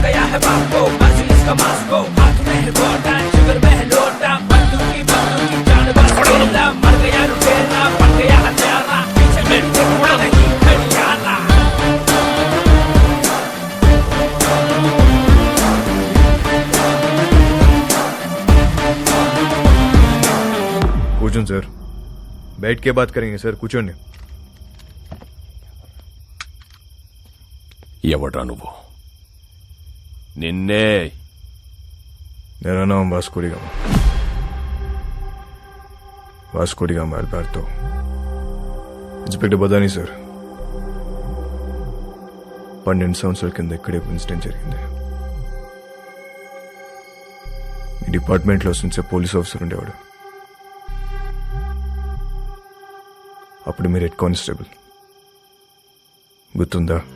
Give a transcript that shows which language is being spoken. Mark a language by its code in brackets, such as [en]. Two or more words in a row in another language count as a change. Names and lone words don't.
[hi] है बाप को, मर्सिडीज का मास्को, हाथ में है गोटा, शुगर में है लोटा, बंदूकी जान बस खेला, मर गया लुटेरा, बन गया हत्यारा, पीछे मेरे टुकड़ा नहीं खड़ियाला। [te] కూర్చోండి సార్, [hi] बैठ के बात करेंगे [te] సార్, కూర్చోండి. ఎవడ్రా నువ్వు? నిన్నే. [hi] मेरा नाम वास्को डी गामा, वास्को डी गामा अल्बर्टो. [te] ఇన్స్పెక్టర్ బదాని సార్, 12 సంవత్సరాల కింద ఇక్కడే ఇన్సిడెంట్ జరిగింది. ఈ డిపార్ట్మెంట్లో నుంచే పోలీస్ ఆఫీసర్ ఉండేవాడు. అప్పుడు మీరు హెడ్ కానిస్టేబుల్, గుర్తుందా?